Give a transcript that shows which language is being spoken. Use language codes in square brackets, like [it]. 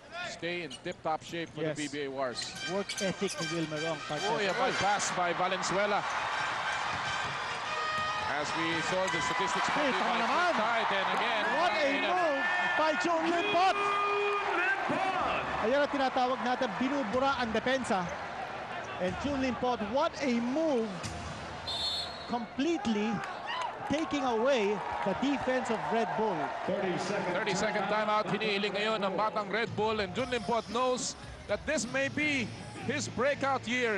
[en] Stay in tip-top shape for the PBA Wars. Work ethic ni Wilmer Wrong, partner. Oh, yeah, pass by Valenzuela. As we saw the statistics [tl] Hey, tama naman. [en] and again, What a move by June Limpot! [tl] Ayan ang tinatawag natin, binubura ang depensa. [en] And June Limpot, what a move! Completely taking away the defense of Red Bull. 30-second timeout, [tl] hinihiling ngayon ng batang Red Bull, [en] and June Limpot knows that this may be his breakout year.